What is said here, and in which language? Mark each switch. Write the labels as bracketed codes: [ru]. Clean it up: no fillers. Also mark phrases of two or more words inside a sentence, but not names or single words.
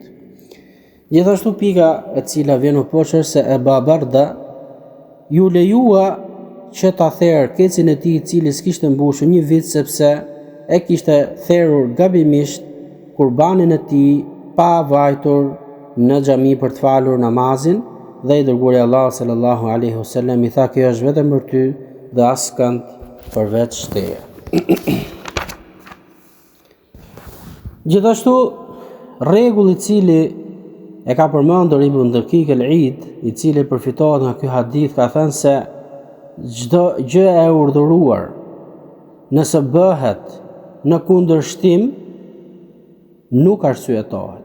[sq] Gjithashtu pika e cila vjen më poshtë është se Ebu Barda ju lejua që ta therr kecin e tij i cili s'kishte mbushur një vit sepse e kishte therrur gabimisht kurbanin e tij pa vajtur në xhami për të falur namazin dhe i dërguari Allah [ar] صلى الله عليه وسلم [sq] i tha kjo është vetëm për ty dhe askënd përveç teje. Gjithashtu rregulli i cili e ka përmendur Ibn Daqiq al-Eid, i cili përfitohet nga ky hadith, ka thënë se çdo gjë e urdhëruar nëse bëhet në kundërshtim nuk arsyetohet.